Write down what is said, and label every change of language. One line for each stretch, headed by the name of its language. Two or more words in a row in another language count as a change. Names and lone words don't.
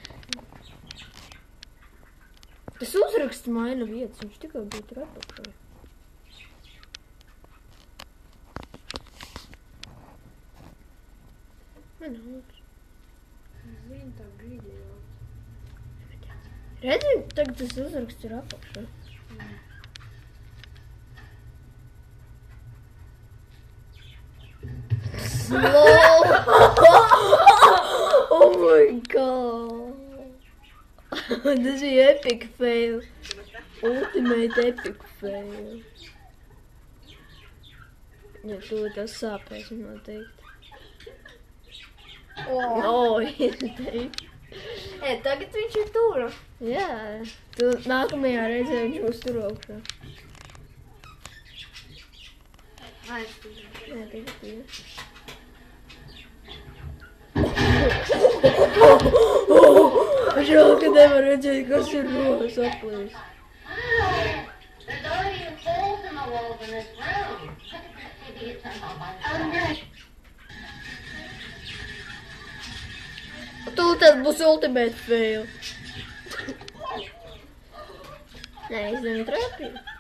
Latvian: Tas uzraksts maina vietas, viņš tikai būtu apakšā. Man lūdzu. Zini, tā grīdi jau. Redzi, tagad tas uzraksts ir apakšā.
English: Lol! Oh my god!
Latvian: Tas bija
English: epic fail. Ultimate epic fail.
Latvian: Ja to tas sāpēs noteikti. Izteikti. Tagad viņš ir tur. Jā, tu nākamajā reizē viņš būs tur augšā. Jā, tagad ir. Žēl, ka nevar redzēt, kas ir rokas aplīs.
English: There's already holes in the walls in this room. Maybe it's not
Latvian: Tu tas būs
English: ultimate fail.
Latvian: Nē, es netrāpīju.